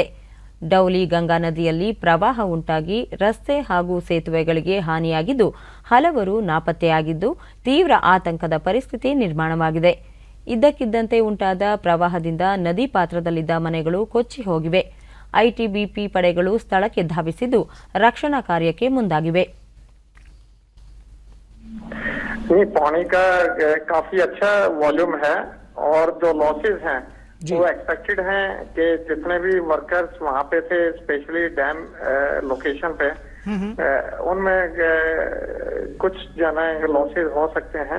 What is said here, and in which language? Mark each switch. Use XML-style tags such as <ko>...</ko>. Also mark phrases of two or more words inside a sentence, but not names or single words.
<kn>ಡೌಲಿ ಗಂಗಾ ನದಿಯಲ್ಲಿ ಪ್ರವಾಹ ಉಂಟಾಗಿ ರಸ್ತೆ ಹಾಗೂ ಸೇತುವೆಗಳಿಗೆ ಹಾನಿಯಾಗಿದ್ದು, ಹಲವರು ನಾಪತ್ತೆಯಾಗಿದ್ದು, ತೀವ್ರ ಆತಂಕದ ಪರಿಸ್ಥಿತಿ ನಿರ್ಮಾಣವಾಗಿದೆ. ಇದ್ದಕ್ಕಿದ್ದಂತೆ ಉಂಟಾದ ಪ್ರವಾಹದಿಂದ ನದಿ ಪಾತ್ರದಲ್ಲಿದ್ದ ಮನೆಗಳು ಕೊಚ್ಚಿ ಹೋಗಿವೆ. ಐಟಿಬಿಪಿ ಪಡೆಗಳು ಸ್ಥಳಕ್ಕೆ ಧಾವಿಸಿದ್ದು, ರಕ್ಷಣಾ ಕಾರ್ಯಕ್ಕೆ ಮುಂದಾಗಿವೆ.</kn> <hi>पानी का काफी अच्छा वॉल्यूम है और जो लॉसेस हैं वो एक्सपेक्टेड हैं कि जितने भी वर्कर्स वहाँ पे थे,</hi> <en>specially dam location</en> <hi>पे, उनमें कुछ जाना लॉसेस हो सकते हैं.</hi>